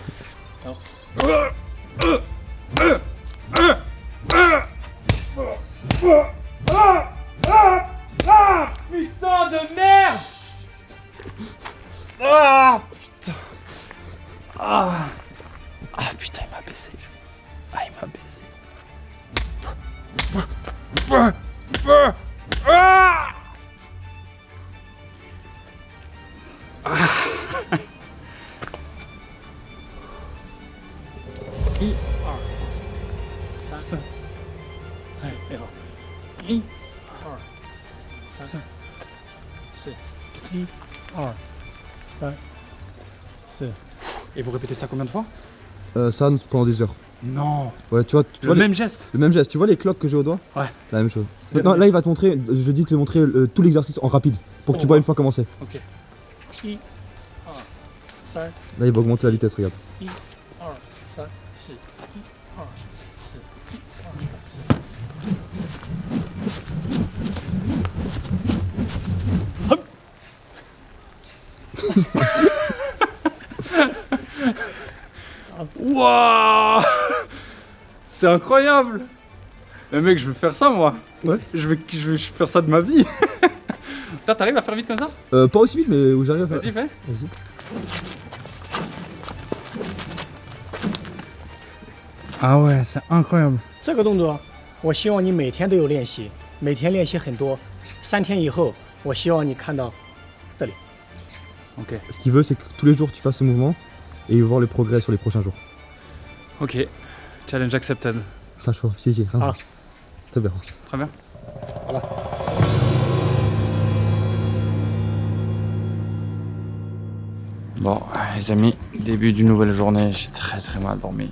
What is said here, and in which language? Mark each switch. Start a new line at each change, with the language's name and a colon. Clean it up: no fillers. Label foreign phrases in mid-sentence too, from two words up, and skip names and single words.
French: Putain de merde! Ah putain. Ah putain, il m'a baisé. Ah, il m'a baisé.
Chinese: 一二三，哎，背好，一二三四，一二三四。
French: Et vous répétez ça combien de fois? Ça pendant des heures. Non. Ouais, tu vois, Le même geste. le même geste. Tu vois les cloques que j'ai au doigt? Ouais. La même chose. Non, là, il va te montrer, je dis de te montrer tout l'exercice en rapide. Pour que tu vois une fois comment c'est. Ok.
Chinese: 一二三
French: Là, il va augmenter la vitesse, regarde.
Chinese: 一二三四，一二四，一二三四。
French: Waouh. C'est incroyable. Mais mec, je veux faire ça moi. Ouais. Je vais faire ça de ma vie. Toi, t'arrives à faire vite comme ça? Pas aussi vite, mais où j'arrive à faire. Vas-y, fais. Vas-y. 啊ouais, c'est incroyable.
Chinese: 这个动作，我希望你每天都有练习，每天练习很多。3天以后，我希望你看到这里。
French: Ok. Ce qu'il veut, c'est que tous les jours tu fasses ce mouvement et il va voir le progrès sur les prochains jours.
English: Ok. Challenge accepted.
French: T'as chaud, si, Ah. Très bien. Très bien. Voilà. Bon, les amis, début d'une nouvelle journée, j'ai très mal dormi.